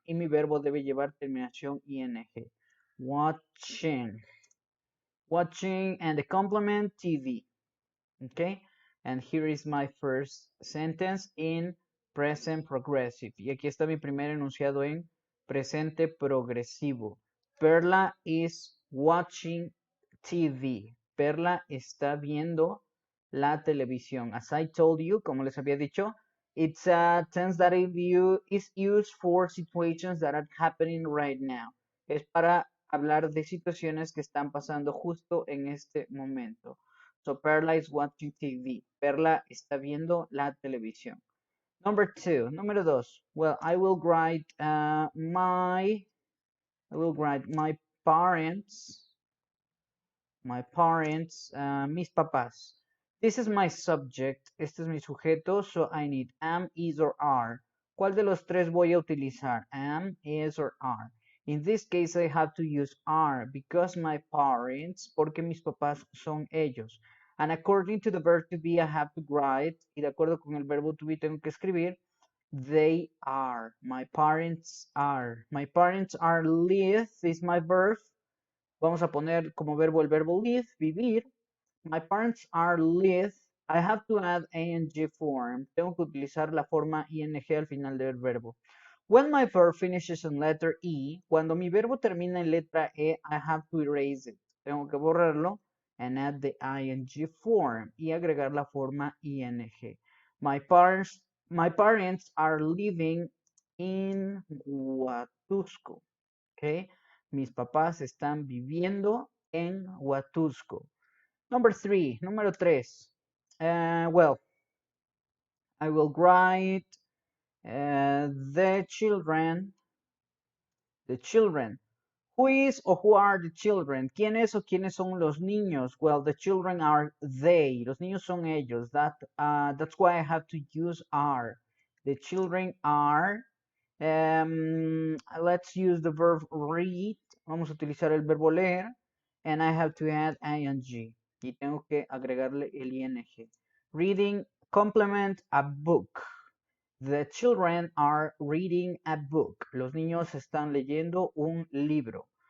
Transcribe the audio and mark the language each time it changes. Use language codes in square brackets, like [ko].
[es] Y mi verbo debe llevar terminación ing. [en] Watching. Watching and the complement TV. Okay? And here is my first sentence in present progressive. [es] Y aquí está mi primer enunciado en presente progresivo. [en] Perla is watching TV. [es] Perla está viendo la televisión. [en] As I told you, [es] como les había dicho, [en] it's a tense that is used for situations that are happening right now. [es] Es para hablar de situaciones que están pasando justo en este momento. [en] So Perla is watching TV. [es] Perla está viendo la televisión. [en] Number two, [es] número dos. [en] Well, I will write my parents, [es] mis papás. [en] This is my subject. [es] Este es mi sujeto. [en] So I need am, is, or are. [es] ¿Cuál de los tres voy a utilizar? [en] Am, is, or are. In this case, I have to use are because my parents, [es] porque mis papás son ellos. [en] And according to the verb to be, I have to write. [es] Y de acuerdo con el verbo to be, tengo que escribir. [en] They are. My parents are. My parents are live is my verb. [es] Vamos a poner como verbo el verbo live, vivir. [en] My parents are live. I have to add ing form. [es] Tengo que utilizar la forma ing al final del verbo. [en] When my verb finishes in letter E, [es] cuando mi verbo termina en letra E, [en] I have to erase it. [es] Tengo que borrarlo [en] and add the ing form [es] y agregar la forma ing. [en] My parents are living in Huatusco. Okay? [es] Mis papás están viviendo en Huatusco. [en] Number three, [es] número tres. [en] Well, I will write the children. The children. Who is or who are the children? [es] ¿Quién es o quiénes son los niños? [en] Well, the children are they. [es] Los niños son ellos. [en] That's why I have to use are. The children are. Let's use the verb read. [es] Vamos a utilizar el verbo leer. [en] and I have to add ing. [es] Y tengo que agregarle el ing. [en] Reading, complement a book. The children are reading a book. [es] Los niños están leyendo un libro.